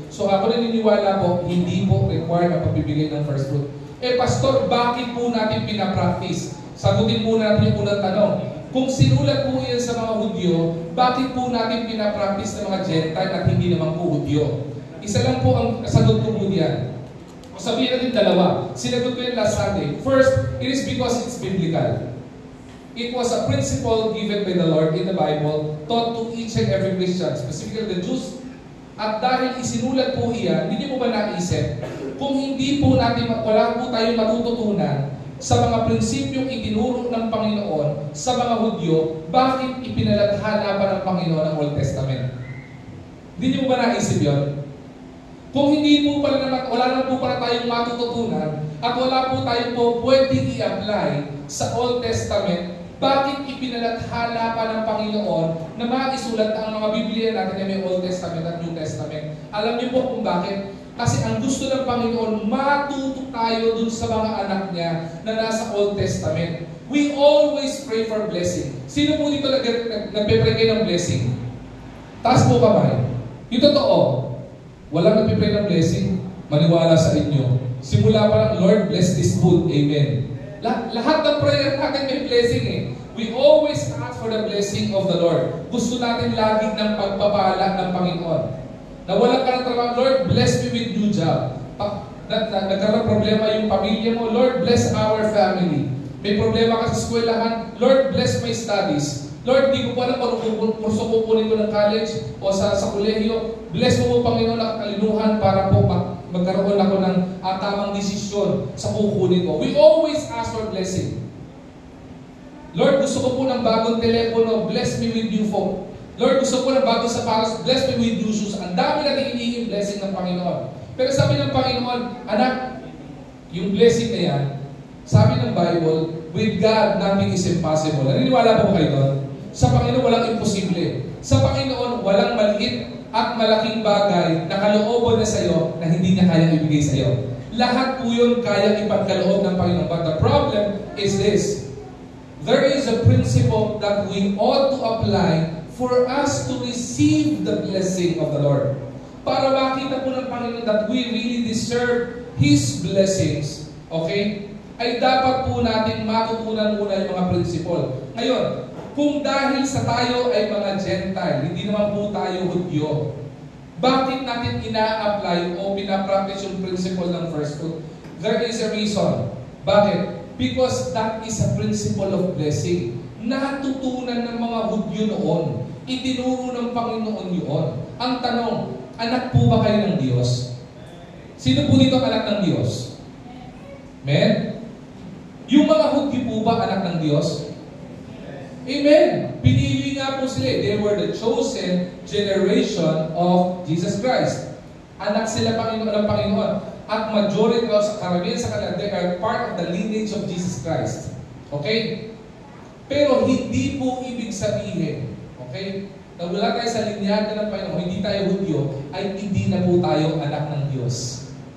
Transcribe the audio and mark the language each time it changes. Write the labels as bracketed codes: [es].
[tl] So ako naniniwala po, hindi po required na pagbibigay ng first fruit. Pastor, bakit po natin pinapractice? Sagutin po natin yung unang tanong. Kung sinulat po yan sa mga Hudyo, bakit po natin pinapractice ng mga Gentile at hindi naman po Hudyo? Isa lang po ang sagot ko po diyan. Sabihin natin dalawa. Sinagot ko yan [en] last Sunday. First, it is because it's biblical. It was a principle given by the Lord in the Bible, taught to each and every Christian, specifically the Jews. [tl] At dahil isinulat po iyan, hindi mo ba naisip, kung hindi po natin, wala po tayong matututunan sa mga prinsipyong itinuro ng Panginoon sa mga Hudyo, bakit ipinalathala pa ng Panginoon ang Old Testament? Hindi mo ba naisip yun? Kung hindi po pala naman, wala naman po pala tayong matututunan at wala po tayong po pwedeng i-apply sa Old Testament, bakit ipinalathala pa ng Panginoon na maisulat ang mga Biblia natin na may Old Testament at New Testament? Alam niyo po kung bakit? Kasi ang gusto ng Panginoon, matuto tayo dun sa mga anak niya na nasa Old Testament. [en] We always pray for blessing. [tl] Sino po dito nagpe-pray kayo ng blessing? Taas po kamay. Yung totoo, walang nagpe-pray ng blessing. Maniwala sa inyo. Simula pa lang, [en] Lord, bless this food. Amen. [tl] Lahat ng prayer natin may blessing eh. [en] We always ask for the blessing of the Lord. [tl] Gusto natin lagi ng pagpapala ng Panginoon. Nawalan ka ng trabaho, [en] Lord, bless me with new job. [tl] Nagkaroon problema yung pamilya mo, [en] Lord, bless our family. [tl] May problema ka sa eskwelahan, [en] Lord, bless my studies. [tl] Lord, di ko po alam kung kurso kukunin ko ng college o sa kolehiyo. Bless mo po, Panginoon, ang kalinuhan para po magkaroon ako ng tamang desisyon sa kukunin ko. [en] We always ask for blessing. [tl] Lord, gusto ko po ng bagong telepono, [en] bless me with new phone. [tl] Lord, gusto ko ng bagong sapatos, [en] bless me with new shoes. [tl] Ang dami natin hinihinging blessing ng Panginoon. Pero sabi ng Panginoon, anak, yung blessing na yan, sabi ng Bible, [en] with God, nothing is impossible. [tl] Naniniwala po kayo doon? Sa Panginoon, walang imposible. Sa Panginoon, walang maliit at malaking bagay na kalooban na sa iyo na hindi niya kayang ibigay sa iyo. Lahat po yun kayang ipagkaloob ng Panginoon. [en] But the problem is this. There is a principle that we ought to apply for us to receive the blessing of the Lord. [tl] Para makita po ng Panginoon [en] that we really deserve His blessings, okay? [tl] Ay dapat po natin matutunan muna yung mga principle. Ngayon, kung dahil sa tayo ay mga Gentile, hindi naman po tayo Hudyo, bakit natin ina-apply o pinapractice yung principle ng first fruit? [en] There is a reason. [tl] Bakit? [en] Because that is a principle of blessing. [tl] Natutunan ng mga Hudyo noon. Itinuro ng Panginoon yun. Ang tanong, anak po ba kayo ng Diyos? Sino po dito anak ng Diyos? Amen? Yung mga Hudyo po ba anak ng Diyos? Amen. Pinili nga po sila. [en] They were the chosen generation of Jesus Christ. [tl] Anak sila Panginoon ng Panginoon. [en] At majority of [tl] sa karamihan sa kanila, [en] they are part of the lineage of Jesus Christ. Okay? [tl] Pero hindi po ibig sabihin, okay, na wala tayo sa linyada ng Panginoon, hindi tayo Hudyo, ay hindi na po tayo anak ng Diyos.